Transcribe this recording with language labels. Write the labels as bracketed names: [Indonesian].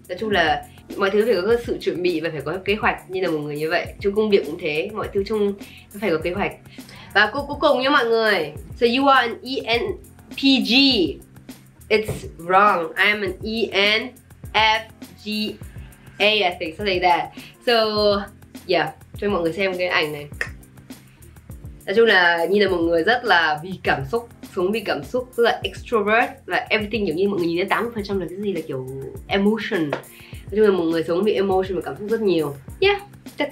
[Vietnamese] Nói chung là mọi thứ phải có sự chuẩn bị và phải có kế hoạch, như là một người như vậy. Trong công việc cũng thế, mọi thứ chung phải có kế hoạch. Và cuối cùng nha mọi người. [English] So you are an ENFP. It's wrong. I'm an ENFJ, I think, something like that. [Vietnamese] So, yeah, cho mọi người xem cái ảnh này. Nói chung là Nhi là một người rất là vì cảm xúc, sống vì cảm xúc, rất là extrovert. Và everything kiểu như mọi người nhìn thấy 80% là cái gì là kiểu emotion. Nói chung là một người sống vì emotion và cảm xúc rất nhiều. [English] Yeah, that's it.